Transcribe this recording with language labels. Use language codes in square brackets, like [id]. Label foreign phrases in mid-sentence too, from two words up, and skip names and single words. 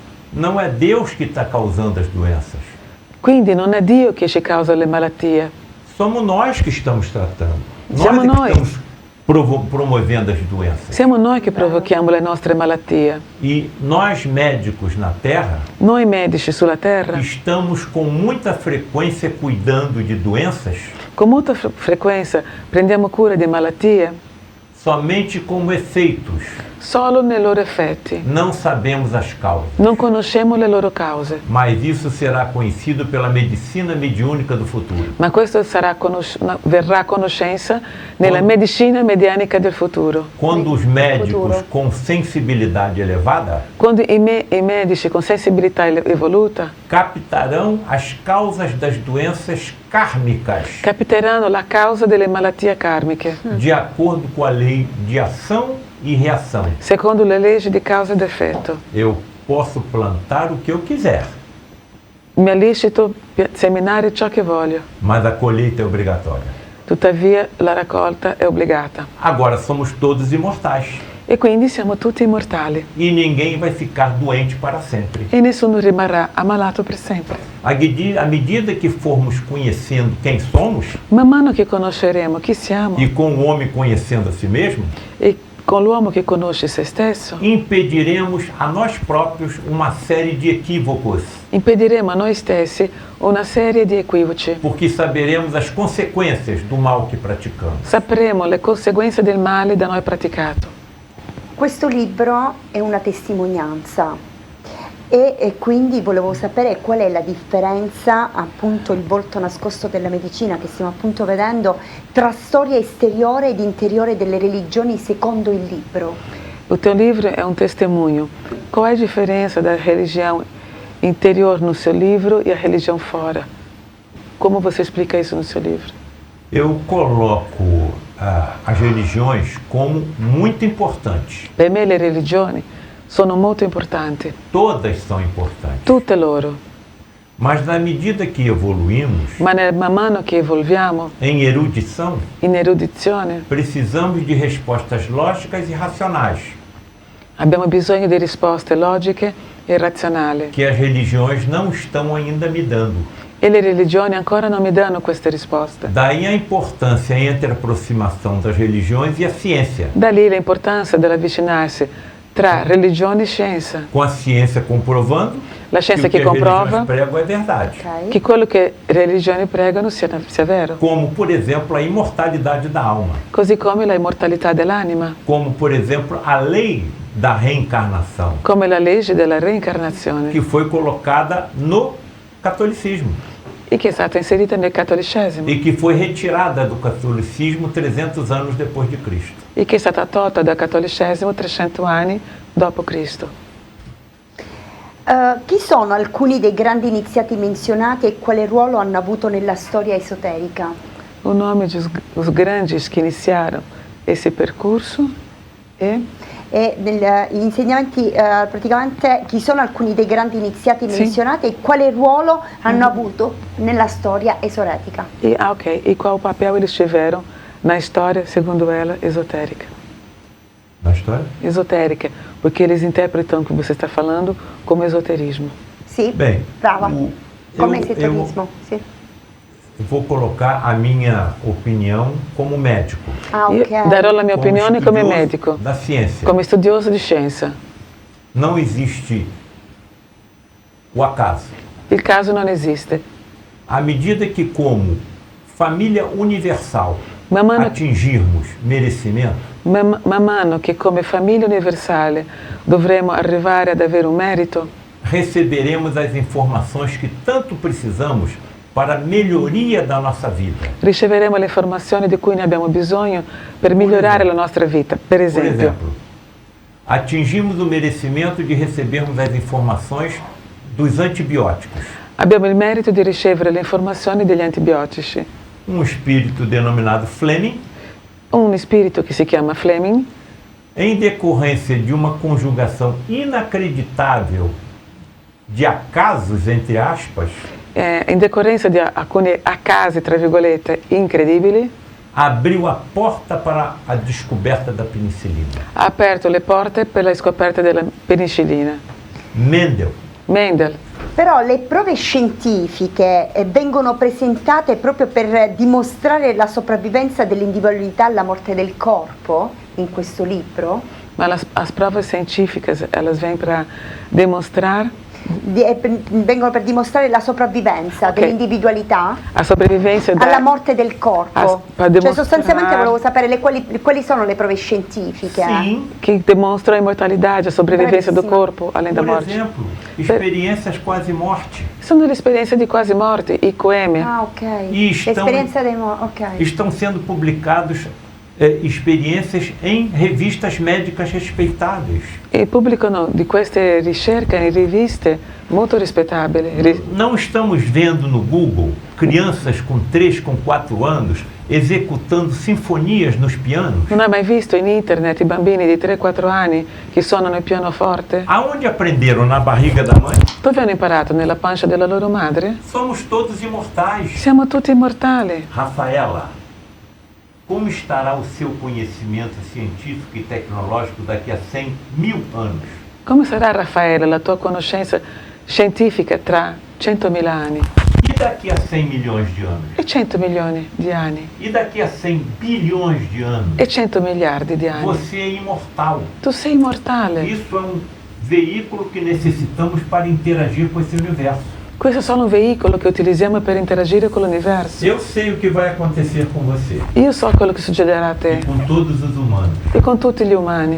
[pt] Não é Deus que está causando as doenças. [it] Quindi non è Dio che ci causa le malattie, [pt] Somos nós que estamos tratando. [it] Siamo [pt] Nós é [it] noi. [pt] que estamos promovendo as doenças. [it] siamo noi che provochiamo le nostre malattie. [pt] E nós médicos na Terra [it] Noi medici sulla Terra, [pt] estamos com muita frequência cuidando de doenças [it] con molta frequenza prendiamo cura di malattie [pt] somente como efeitos. [it] solo nei loro effetti. [pt] Não sabemos as causas. [it] Non conosciamo le loro cause, [pt] Mas isso será conhecido pela medicina mediúnica do futuro. [it] ma questo verrà a conoscenza nella medicina medianica del futuro. [pt] Quando os médicos com sensibilidade elevada [it] Quando i medici con sensibilità evoluta [pt] captarão as causas das doenças kármicas [it] capiteranno la causa delle malattie karmiche, [pt] de acordo com a lei de ação e reação. [it] secondo le leggi di causa ed effetto. [pt] Eu posso plantar o que eu quiser, [it] Mi è lecito seminare ciò che voglio, [pt] mas a colheita é obrigatória. [it] tuttavia la raccolta è obbligata. [pt] Agora somos todos imortais [it] E quindi siamo tutti immortali [pt] e ninguém vai ficar doente para sempre. [it] e nessuno rimarrà ammalato per sempre. [pt] À medida que formos conhecendo quem somos [it] Man mano che conosceremo chi siamo [pt] e com o homem conhecendo a si mesmo, [it] e con l'uomo che conosce se stesso, [pt] impediremos a nós próprios uma série de equívocos, [it] impediremo a noi stessi una serie di equivoci. [pt] porque saberemos as consequências do mal que praticamos. [it] Sapremo le conseguenze del male da noi praticato. Questo libro è una testimonianza e quindi volevo sapere qual è la differenza, appunto il volto nascosto della medicina che stiamo appunto vedendo, tra storia esteriore ed interiore delle religioni secondo il libro. [pt] O teu livro é um testemunho. Qual é a diferença da religião interior no seu livro e a religião fora? Como você explica isso no seu livro? Eu coloco as religiões como muito importantes. [it] Per me le religioni sono molto importanti, [pt] Todas são importantes. [it] tutte loro, [pt] Mas na medida que evoluímos [it] ma man mano che evolviamo [pt] em erudição, [it] in erudizione [pt] precisamos de respostas lógicas e racionais, [it] abbiamo bisogno di risposte logiche e razionali [pt] que as religiões não estão ainda me dando. [it] e le religioni ancora non mi danno queste risposte. [pt] Daí a importância entre a aproximação das religiões e a ciência, [it] Da lì l'importanza dell'avvicinarsi tra religione e scienza, [pt] com a ciência comprovando [it] la scienza [pt] que [it] che [pt] o que as [it] comprova [pt] religiões pregam é verdade. Ok? [it] che quello che le religioni pregano sia vero, [pt] Como, por exemplo, a imortalidade da alma. [it] così come la immortalità dell'anima, [pt] Como, por exemplo, a lei da reencarnação, [it] come la legge della reincarnazione [pt] que foi colocada no catolicismo [it] e che è stata inserita nel cattolicesimo [pt] e que foi retirada do catolicismo 300 anos depois de Cristo. [it] e che è stata tolta dal cattolicesimo 300 anni dopo Cristo. Chi sono alcuni dei grandi iniziati menzionati e quale ruolo hanno avuto nella storia esoterica? [pt] O nome dos grandes que iniciaram esse percurso é [it] E negli insegnamenti, praticamente, chi sono alcuni dei grandi iniziati Sì. menzionati e quale ruolo hanno avuto nella storia esoterica? [pt] e qual o papel eles tiveram na história, segundo ela, esotérica. Na história? Esotérica, porque eles interpretam o que você está falando como esoterismo. [it] Sì? [pt] Bem, [it] Brava. Come [pt] eu [it] esoterismo? Sì. [pt] vou colocar a minha opinião como médico, Ah, [it] Io ok. darò la mia [pt] como [it] opinione come [pt] estudioso [it] medico, [pt] da ciência. [it] come studioso di scienza. [pt] Não existe o acaso. [it] Il caso non esiste. [pt] À medida que, como família universal, [it] Man mano, [pt] atingirmos merecimento, [it] man mano che come famiglia universale dovremo arrivare ad avere un merito, [pt] receberemos as informações que tanto precisamos para a melhoria da nossa vida. [it] riceveremo le informazioni di cui ne abbiamo bisogno per migliorare la nostra vita. Per [pt] Por [it] esempio, [pt] exemplo, atingimos o merecimento de recebermos as informações dos antibióticos. [it] abbiamo il merito di ricevere le informazioni degli antibiotici. [pt] Um espírito denominado Fleming, [it] Un spirito che si chiama Fleming, [pt] em decorrência de uma conjugação inacreditável de acasos, entre aspas, [it] in decorrenza di alcuni accasi, tra virgolette, incredibili, [pt] abriu a porta para a descoberta da penicilina. [it] ha aperto le porte per la scoperta della penicillina. [pt] Mendel. [it] Però le prove scientifiche vengono presentate proprio per dimostrare la sopravvivenza dell'individualità alla morte del corpo in questo libro? [pt] Ma as provas científicas, elas vêm para demonstrar [it] Vengono per dimostrare la sopravvivenza dell'individualità [pt] a sobrevivência [it] alla morte del corpo. Cioè sostanzialmente volevo sapere quali sono le prove scientifiche. [pt] Sim. que demonstram a imortalidade, a sobrevivência do corpo além da Por morte. exemplo, experiências quase morte. [it] Sono le esperienze di quasi morte, IQM. Ah, ok. [pt] E estão, [it] L'esperienza dei ok. [pt] estão sendo publicados experiências em revistas médicas respeitáveis. [it] E pubblicano di queste ricerche in riviste molto rispettabili. [pt] Não estamos vendo no Google crianças com 3, com 4 anos executando sinfonias nos pianos? [it] Non hai mai visto in internet i bambini di 3-4 anni che suonano il pianoforte? [pt] Aonde aprenderam? Na barriga da mãe? [it] Dove hanno imparato? Nella pancia della loro madre? [pt] Somos todos imortais. [it] Siamo tutti immortali. [pt] Rafaela, como estará o seu conhecimento científico e tecnológico daqui a 100.000 anos? [it] Come sarà, Raffaele, la tua conoscenza scientifica tra 100.000 anni? [pt] E daqui a 100 milhões de anos? [it] E 100 milioni di anni? [pt] E daqui a 100 bilhões de anos? [it] E 100 miliardi di anni? [pt] Você é imortal. [it] Tu sei immortale. [pt] Isso é um veículo que necessitamos para interagir com esse universo. [it] Questo è solo un veicolo che utilizziamo per interagire con l'universo. [pt] Eu sei o que vai acontecer com você [it] Io so quello che succederà a [pt] e [it] te [pt] com todos os humanos. [it] e con tutti gli umani.